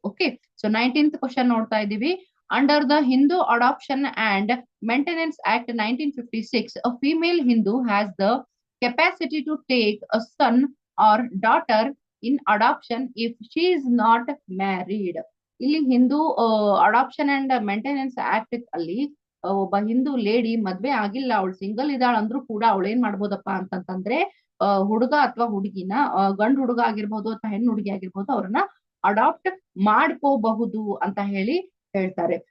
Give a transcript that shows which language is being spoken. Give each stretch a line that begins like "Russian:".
Kannada: Okay, so 19th question ನೋಡ್ತಾ ಇದೀವಿ.
English: Under the Hindu adoption and maintenance act 1956, a female Hindu has the capacity to take a son or daughter in adoption if she is not married.
Kannada: ಇಲ್ಲಿ Hindu adoption and maintenance act ಅಲ್ಲಿ ಒಬ್ಬ Hindu lady ಮದ್ವೆ ಆಗಿಲ್ಲ, ಅವಳು single ಇದ್ದಾಳ ಅಂದ್ರೂ ಕೂಡ ಅವಳು ಏನ್ ಮಾಡ್ಬೋದಪ್ಪ ಅಂತಂತಂದ್ರೆ ಹುಡುಗ ಅಥವಾ ಹುಡುಗಿನ, ಗಂಡು ಹುಡುಗ ಆಗಿರ್ಬೋದು ಅಥವಾ ಹೆಣ್ಣು ಹುಡುಗಿ ಆಗಿರ್ಬೋದು, ಅವ್ರನ್ನ ಅಡಾಪ್ಟ್ ಮಾಡ್ಕೋಬಹುದು ಅಂತ ಹೇಳಿ ಹೇಳ್ತಾರೆ.